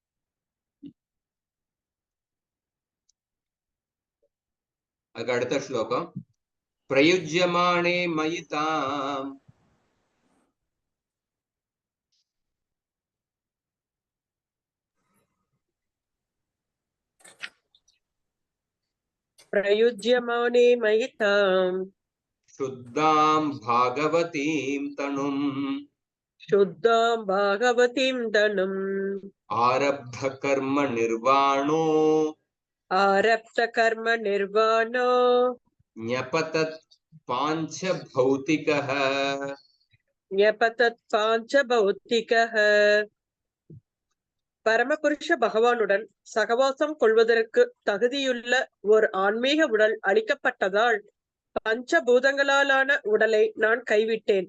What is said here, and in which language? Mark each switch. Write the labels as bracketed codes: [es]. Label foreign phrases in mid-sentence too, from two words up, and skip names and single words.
[ta] அதுக்கு அடுத்த ஸ்லோகம் [sa] प्रयुज्यमाने मयि ताम् प्रयुज्यमाने मयि ताम् शुद्धां भागवतीं तनुम् शुद्धां भागवतीं तनुम् आरब्ध कर्म निर्वाणो न्यपतत् पांच भौतिकः [ta] பரமபுருஷ பகவானுடன் சகவாசம் கொள்வதற்கு தகுதியுள்ள ஒரு ஆன்மீக உடல் அளிக்கப்பட்டதால் பஞ்சபூதங்களாலான உடலை நான் கைவிட்டேன்.